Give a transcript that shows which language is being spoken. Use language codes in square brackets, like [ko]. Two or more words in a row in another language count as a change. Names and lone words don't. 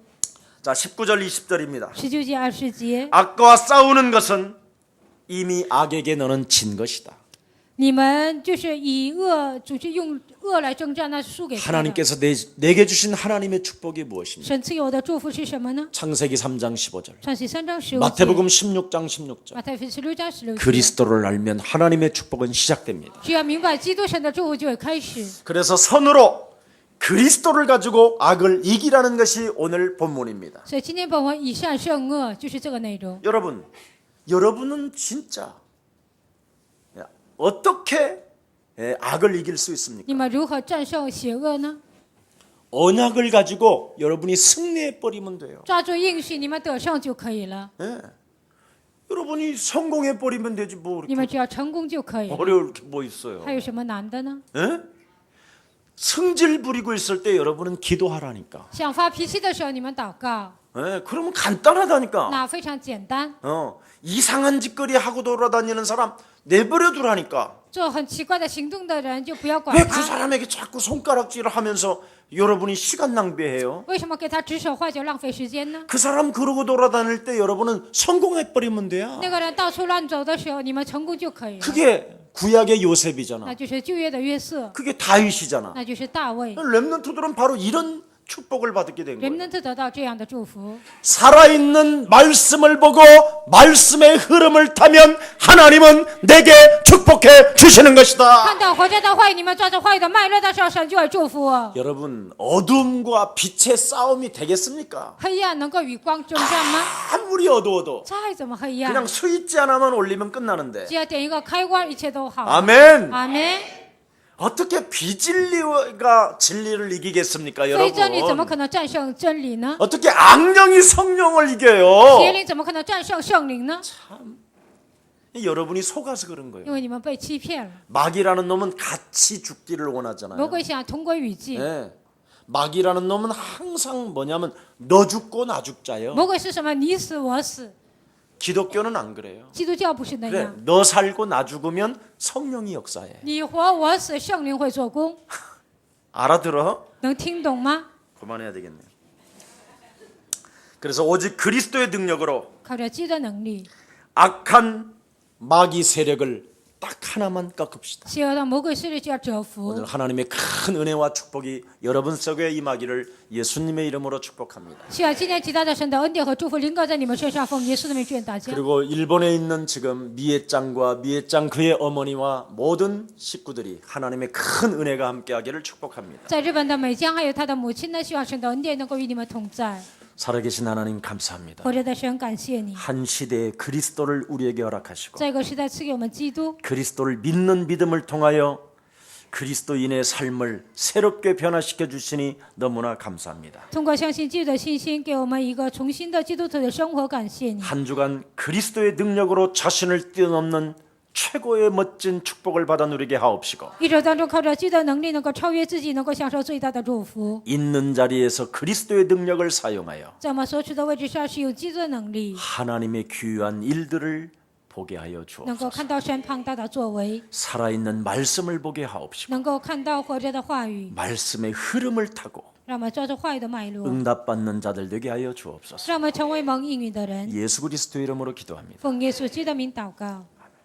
[ko] 자 19절 20절입니다. [zh] 19 节、20节， [ko] 악과 싸우는 것은 이미 악에게 너는 진 것이다. [zh] 你们就是以恶主去用恶来征战，那是输给他的。 [ko] 하나님께서 내게 주신 하나님의 축복이 무엇입니까? [zh] 神赐给我的祝福是什么呢？ [ko] 창세기 3장 15절, [zh] 创世3章15节， [ko] 마태복음 16장 16절. [zh] 马太福音16章16节。 [ko] 그리스도를 알면 하나님의 축복은 시작됩니다. [zh] 只要明白基督神的祝福就会开始。 [ko] 그래서 선으로 그리스도를 가지고 악을 이기라는 것이 오늘 본문입니다. [zh] 所以今天本文以善胜恶就是这个内容。 [ko] 여러분은 진짜 어떻게 악을 이길 수 있습니까? [zh] 你们如何战胜邪恶呢？ [ko] 언약을 가지고 여러분이 승리해 버리면 돼요. [zh] 抓住应许，你们得胜就可以了。 [ko] 예. 여러분이 성공해 버리면 되지 뭐 [zh] 你 [ko] 이렇게 [zh] 们只要成功就可以了， [ko] 어려울 게 뭐 있어요? [zh] 还有什么难的呢？ [ko] 예? 성질 부리고 있을 때 여러분은 기도하라니까. [zh] 想发脾气的时候，你们祷告， [ko] 예, 그러면 간단하다니까. [zh] 那非常简单。 [ko] 이상한 짓거리 하고 돌아다니는 사람 내버려 두라니까. [zh] 做很奇怪的行动的人就不要管 [ko] 왜 그 [zh] 他。 [ko] 사람에게 자꾸 손가락질을 하면서 여러분이 시간 낭비해요? [zh] 为什么给他指手画脚浪费时间呢？ [ko] 그 사람 그러고 돌아다닐 때 여러분은 성공해 버리면 돼요. [zh] 那个人到处乱走的时候，你们成功就可以了。 [ko] 그게 구약의 요셉이잖아. [zh] 那就是旧约的约瑟， [ko] 그게 다윗이잖아. [zh] 那就是大卫。 [ko] 렘넌트들은 바로 이런 축복을 받게 된 [zh] 人 [ko] 거예요. [zh] 们都得到这样的祝福。 [ko] 살아있는 말씀을 보고 말씀의 흐름을 타면 하나님은 내게 축복해 주시는 것이다. [zh] 看到活着的话语，你们抓着话语的脉络的时候，神就会祝福。 [ko] 여러분 어둠과 빛의 싸움이 되겠습니까? [zh] 黑暗能够与光征战吗？ [ko] 아무리 어두워도 [zh] 再怎么黑暗， [ko] 그냥 스위치 하나만 올리면 끝나는데. [zh] 只要点一个开关，一切都好。 [ko] 아멘. [zh] 阿门。 [ko] 어떻게 비진리가 진리를 이기겠습니까, [zh] 非真理怎么 [ko] 여러분? [zh] 可能战胜真理呢？ [ko] 어떻게 악령이 성령을 [zh] 邪 [ko] 이겨요? [zh] 灵怎么可能战胜圣灵呢？ [ko] 여러분이 속아서 그런 거예요. [zh] 因为你们被欺骗了。 [ko] 마귀라는 놈은 같이 죽기를 원하잖아요. [zh] 魔鬼想同归于尽。 [ko] 네. 마귀라는 놈은 항상 뭐냐면 너 죽고 나 죽자요. [zh] 魔鬼是什么？你死我死。 [ko] 기독교는 안 그래요. [zh] 基督教不是那 [ko] 그래, [zh] 样， [ko] 너 살고 나 죽으면 성령이 역사해. [zh] 你活我死，圣灵会做工。 [ko] 알아들어? [zh] 能听懂吗？ [ko] 그만해야 되겠네요. 그래서 오직 그리스도의 능력으로 [zh] 靠着基督的能力， [ko] 악한 마귀 세력을 딱 하나만 꺾읍시다. [zh] 邪恶的魔鬼势力就要折服。 [ko] 오늘 하나님의 큰 은혜와 축복이 여러분 속에 임하기를 예수님의 이름으로 축복합니다. [zh] 需要今天极大的神的恩典和祝福临到在你们身上，奉耶稣的名祝愿大家。 [ko] 그리고 일본에 있는 지금 미에짱과 미에짱 그의 어머니와 모든 식구들이 하나님의 큰 은혜가 함께하기를 축복합니다. [zh] 在日本的美江还有他的母亲呢，希望神的恩典能够与你们同在。 [ko] 살아계신 하나님 감사합니다. [zh] 活着的神，感谢你， [ko] 한 시대에 그리스도를 우리에게 허락하시고 [zh] 在一个时代赐给我们基督， [ko] 그리스도를 믿는 믿음을 통하여 그리스도인의 삶을 새롭게 변화시켜 주시니 너무나 감사합니다. [zh] 通过相信基督的信心，给我们一个重新的基督徒的生活。感谢你， [ko] 한 주간 그리스도의 능력으로 자신을 뛰어넘는 최고의 멋진 축복을 받아 누리게 하옵시고 [zh] 一周当中靠着基督的能力，能够超越自己，能够享受最大的祝福。 [ko] 있는 자리에서 그리스도의 능력을 사용하여 [zh] 在我们所处的位置上，是有基督的能力， [ko] 하나님의 귀한 일들을 보게 하여 [zh] 能够 [ko] 주옵소서. [zh] 看到神庞大的作为， [ko] 살아있는 말씀을 보게 하옵시고 [zh] 能够看到活着的话语， [ko] 말씀의 흐름을 타고 [zh] 让我们抓住话语的脉络， [ko] 응답받는 자들 되게 하여 주옵소서. [zh] 让我们成为蒙应允的人。 [ko] 예수 그리스도 이름으로 기도합니다. [zh] 奉耶稣基督的名祷告。